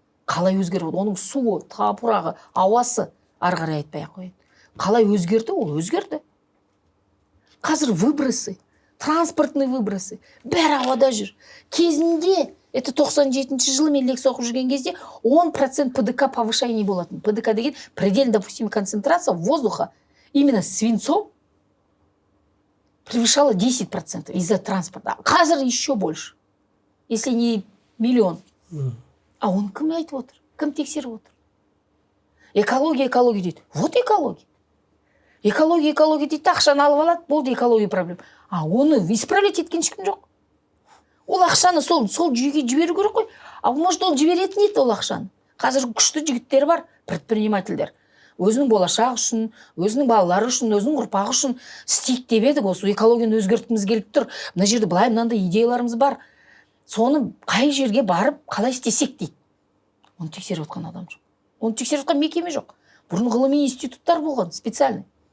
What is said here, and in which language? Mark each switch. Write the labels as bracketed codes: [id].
[kk] Қалай өзгеріп жатыр? Оның суы, топырағы, ауасы ары қарай айтпай-ақ қояды. Қалай өзгерді? Ол өзгерді. Қазір [ru] выбросы, транспортный выбросы, [kk] бәрі ауада жүр. Кезінде, это 97-ші жылы мен лекция оқып жүрген кезде 10% ПДК повышение болатын. [ru] ПДК деген предельно допустимая концентрация воздуха именно свинцом превышала 10% из-за транспорта. Қазір еще больше. Если не миллион. [kk] А он кім айтып отыр? Кім тексеріп отыр? Экология дейді. [ru] Вот экология. [kk] Экология дейді, ақшаны алып алады, болды экология проблема. А оны исправлять еткен ешкім жоқ. Ол ақшаны сол жүйеге жіберу керек қой. А может ол жіберетін еді ол ақшаны. Қазір күшті жігіттер бар, предпринимательдер. Өзінің болашағы үшін, өзінің балалары үшін, өзінің ұрпағы үшін істейік деп едік. Осы экологияны өзгерткіміз келіп тұр. Мына жерде былай мынандай идеяларымыз бар. Соны қай жерге барып, қалай істесек дейді. Оны тексеріп отқан адам жоқ. Оны тексеріп отқан мекеме жоқ. Бұрын ғылыми институттар болған, специальный.